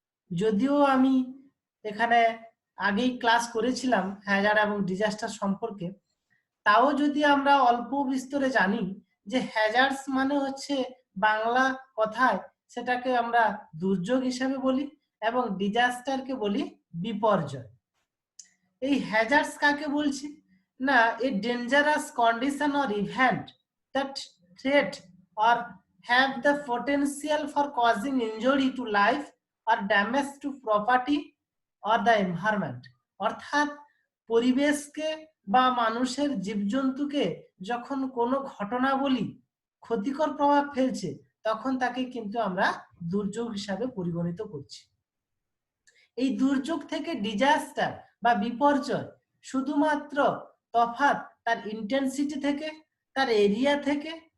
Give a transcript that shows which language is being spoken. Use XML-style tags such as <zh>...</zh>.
<bn>যদিও আমি এখানে আগেই ক্লাস করেছিলাম হ্যাজার্ড এবং ডিজাস্টার সম্পর্কে, তাও যদি আমরা অল্প বিস্তরে জানি যে হ্যাজার্ডস মানে হচ্ছে বাংলা কথায় সেটাকে আমরা দুর্যোগ হিসাবে বলি এবং ডিজাস্টারকে বলি বিপর্যয়। এই হ্যাজার্ডস কাকে বলছি না,</bn> <en>A dangerous condition or event that threat or have the potential for causing injury to life or damage to property or the environment।</en> <bn>অর্থাৎ পরিবেশকে বা মানুষের জীবজন্তুকে যখন কোনো ঘটনাবলী ক্ষতিকর প্রভাব ফেলছে তখন তাকে কিন্তু আমরা দুর্যোগ হিসাবে পরিগণিত করছি। এই দুর্যোগ থেকে ডিজাস্টার বা বিপর্যয় শুধুমাত্র তফাৎ তার ইন্টেন্সিটি থেকে, তার এরিয়া থেকে।</bn>